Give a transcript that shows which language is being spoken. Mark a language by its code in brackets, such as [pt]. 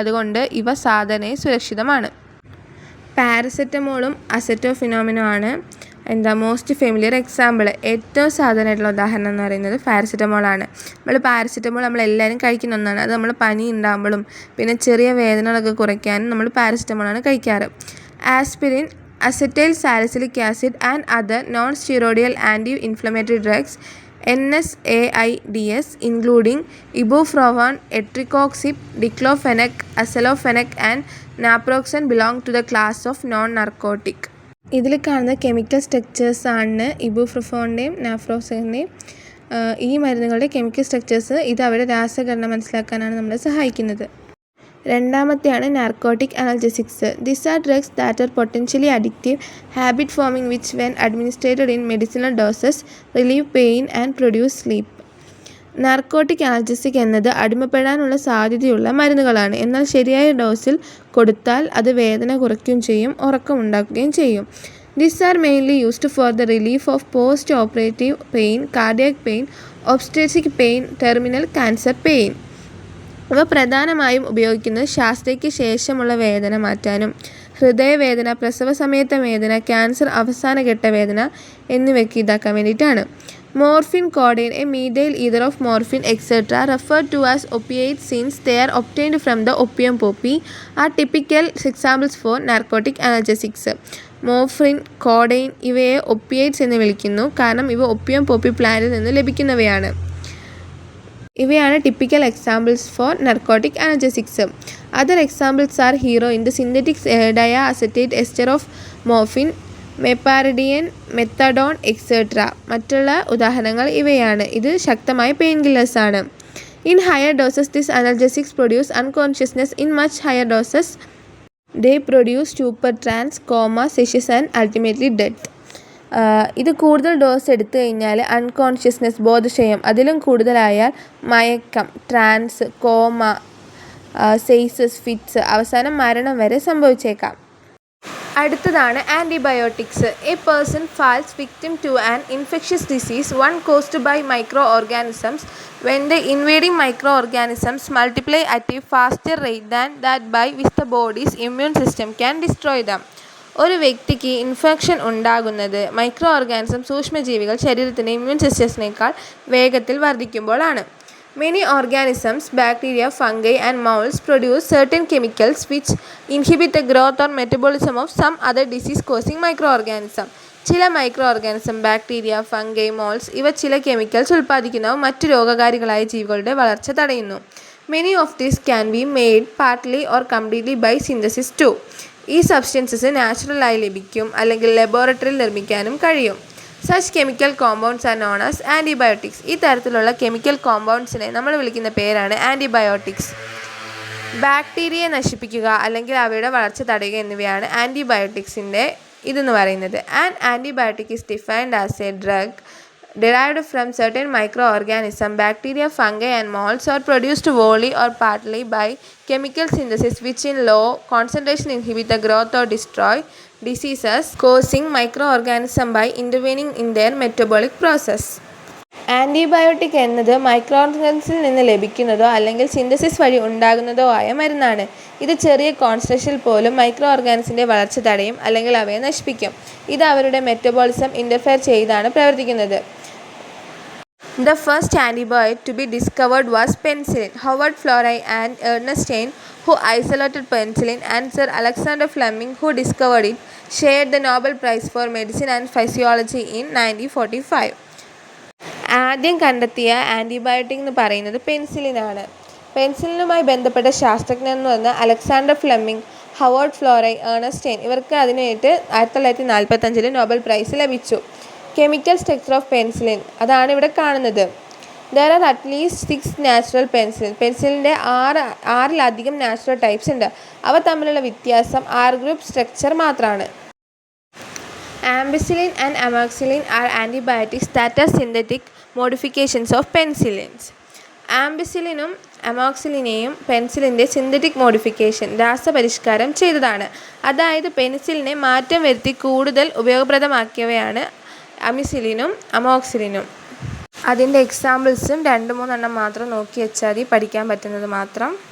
[ml] അതുകൊണ്ട് ഇവ സാധാരണ സുരക്ഷിതമാണ്. പാരസെറ്റമോളും അസറ്റോഫിനോമിനും ആണ് [en] Most familiar example. [ml] ഏറ്റവും സാധാരണമായിട്ടുള്ള ഉദാഹരണം എന്ന് പറയുന്നത് പാരസെറ്റമോളാണ്. പാരസെറ്റമോൾ നമ്മളെല്ലാവരും കഴിക്കുന്ന ഒന്നാണ്. അത് നമ്മൾ പനി ഉണ്ടാകുമ്പോഴും പിന്നെ ചെറിയ വേദനകളൊക്കെ കുറയ്ക്കാനും നമ്മൾ പാരസെറ്റമോളാണ് കഴിക്കാറ്. [en] Aspirin, acetyl salicylic acid and other non steroidal anti inflammatory drugs NSAIDs including ibuprofen, etricoxib, diclofenac, aceclofenac and naproxen belong to the class of non-narcotic. [ml] ഇതിൽ കാണുന്ന കെമിക്കൽ സ്ട്രക്ചേഴ്സ് ആണ് ഇബുപ്രൊഫോണിൻ്റെയും നാപ്രോക്സണിൻ്റെയും. ഈ മരുന്നുകളുടെ കെമിക്കൽ സ്ട്രക്ചേഴ്സ് ഇത് അവരുടെ രാസഘടന മനസ്സിലാക്കാനാണ് നമ്മളെ സഹായിക്കുന്നത്. രണ്ടാമത്തെയാണ് narcotic അനൽജസിക്സ്. [en] These are drugs that are potentially addictive, habit forming, which when administered in medicinal doses relieve pain and produce sleep. [ml] Narcotic അനൽജസിക് എന്നത് അടിമപ്പെടാനുള്ള സാധ്യതയുള്ള മരുന്നുകളാണ്. എന്നാൽ ശരിയായ ഡോസിൽ കൊടുത്താൽ അത് വേദന കുറയ്ക്കുകയും ചെയ്യും, ഉറക്കമുണ്ടാക്കുകയും ചെയ്യും. [en] These are mainly used for the relief of post-operative pain, cardiac pain, obstetric pain, terminal cancer pain. [ml] ഇവ പ്രധാനമായും ഉപയോഗിക്കുന്നത് ശസ്ത്രക്രിയയ്ക്ക് ശേഷമുള്ള വേദന മാറ്റാനും ഹൃദയവേദന, പ്രസവ സമയത്തെ വേദന, ക്യാൻസർ അവസാനഘട്ട വേദന എന്നിവയ്ക്ക് ഇതാക്കാൻ വേണ്ടിയിട്ടാണ്. [en] Morphine, codeine, a methyl ether of morphine, etc., referred to as opiates since they are obtained from the opium poppy, are typical examples for narcotic analgesics. [ml] Morphine, codeine ഇവയെ ഒപ്പിയേറ്റ്സ് എന്ന് വിളിക്കുന്നു. കാരണം ഇവ ഒപ്പിയം പോപ്പി പ്ലാന്റിൽ നിന്ന് ലഭിക്കുന്നവയാണ്. ഇവയാണ് [en] Typical examples for narcotic analgesics. Other examples are heroin, the synthetic diacetate ester of morphine, meperidine, methadone, etcetera. [ml] മറ്റുള്ള ഉദാഹരണങ്ങൾ ഇവയാണ്. ഇത് ശക്തമായ പെയിൻ കില്ലേഴ്സ് ആണ്. [en] In higher doses this അനൽജസിക്സ് produce unconsciousness. In much higher doses they produce stupor, trans, comma, സെഷ്യസ് and ultimately death. [ml] ഇത് കൂടുതൽ dose എടുത്തു കഴിഞ്ഞാൽ അൺകോൺഷ്യസ്നെസ്, ബോധക്ഷയം, അതിലും കൂടുതലായാൽ മയക്കം, ട്രാൻസ്, കോമ, സെയ്സസ്, ഫിറ്റ്സ്, അവസാനം മരണം വരെ സംഭവിച്ചേക്കാം. അടുത്തതാണ് antibiotics. [en] A person falls victim to an infectious disease one caused by micro organisms when the invading microorganisms multiply at a faster rate than that by which the body's immune system can destroy them. [ml] ഒരു വ്യക്തിക്ക് infection ഉണ്ടാകുന്നത് micro organism സൂക്ഷ്മജീവികൾ ശരീരത്തിൻ്റെ immune സിസ്റ്റത്തിനേക്കാൾ വേഗത്തിൽ വർദ്ധിക്കുമ്പോഴാണ്. [en] Many organisms, bacteria, fungi and molds produce certain chemicals which inhibit the growth or metabolism of some other disease-causing microorganism. [ml] ചില micro organism, bacteria, fungi, moles ഇവ ചില chemicals ഉൽപ്പാദിക്കുന്നവ മറ്റു രോഗകാരികളായ ജീവികളുടെ വളർച്ച തടയുന്നു. [en] Many of these can be made partly or completely by synthesis too. [ml] ഈ substances നാച്ചുറലായി ലഭിക്കും അല്ലെങ്കിൽ ലബോറട്ടറിയിൽ നിർമ്മിക്കാനും കഴിയും. [en] Such chemical compounds are known as antibiotics. [ml] ഈ തരത്തിലുള്ള കെമിക്കൽ കോമ്പൗണ്ട്സിനെ നമ്മൾ വിളിക്കുന്ന പേരാണ് ആൻറ്റിബയോട്ടിക്സ്. ബാക്ടീരിയയെ നശിപ്പിക്കുക അല്ലെങ്കിൽ അവയുടെ വളർച്ച തടയുക എന്നിവയാണ് ആൻറ്റിബയോട്ടിക്സിൻ്റെ ഇതെന്ന് പറയുന്നത്. [en] An antibiotic is defined as a drug derived from certain microorganisms, bacteria, fungi and molds or produced wholly or partly by chemical synthesis which in low concentration inhibit the growth or destroy diseases causing microorganisms by intervening in their metabolic process. [ml] Antibiotic എന്നത് micro ഓർഗാനിസത്തിൽ നിന്ന് ലഭിക്കുന്നതോ അല്ലെങ്കിൽ synthesis വഴി ഉണ്ടാകുന്നതോ ആയ മരുന്നാണ്. ഇത് ചെറിയ കോൺസെൻട്രേഷനിൽ പോലും micro ഓർഗാനിസത്തിൻ്റെ വളർച്ച തടയും അല്ലെങ്കിൽ അവയെ നശിപ്പിക്കും. ഇത് അവരുടെ മെറ്റബോളിസം ഇൻ്റർഫെയർ ചെയ്താണ് പ്രവർത്തിക്കുന്നത്. [en] The first antibiotic to be discovered was penicillin. Howard Florey and Ernest Stein, who isolated penicillin, and Sir Alexander Fleming, who discovered it, shared the Nobel Prize for Medicine and Physiology in 1945. [ml] ആദ്യം കണ്ടെത്തിയ antibiotic എന്ന് പറയുന്നത് പെൻസിലിനാണ്. പെൻസിലിനുമായി ബന്ധപ്പെട്ട ശാസ്ത്രജ്ഞർ എന്ന് പറഞ്ഞാൽ Alexander Fleming, Howard ഫ്ലോറൈ, Ernest stain. ഇവർക്ക് അതിനായിട്ട് 1945 നോബൽ പ്രൈസ് ലഭിച്ചു. [en] chemical structure of penicillin [ml] അതാണ് ഇവിടെ കാണുന്നത്. [en] There are at least 6 natural penicillin. [ml] പെൻസിലിൻ്റെ ആറിലധികം natural types ഉണ്ട്. അവ തമ്മിലുള്ള വ്യത്യാസം R ഗ്രൂപ്പ് സ്ട്രക്ചർ മാത്രമാണ്. [en] Ampicillin and amoxicillin are antibiotics that are synthetic modifications of penicillins. [ml] ആംബിസിലിനും അമോക്സിലിനെയും പെൻസിലിൻ്റെ synthetic modification രാസപരിഷ്കാരം ചെയ്തതാണ്. അതായത് പെനിസിലിനെ മാറ്റം വരുത്തി കൂടുതൽ ഉപയോഗപ്രദമാക്കിയവയാണ് അമിസിലിനും അമോക്സിലിനും. അതിൻ്റെ എക്സാമ്പിൾസും 2-3 മാത്രം നോക്കി വെച്ചാൽ പഠിക്കാൻ പറ്റുന്നത് മാത്രം.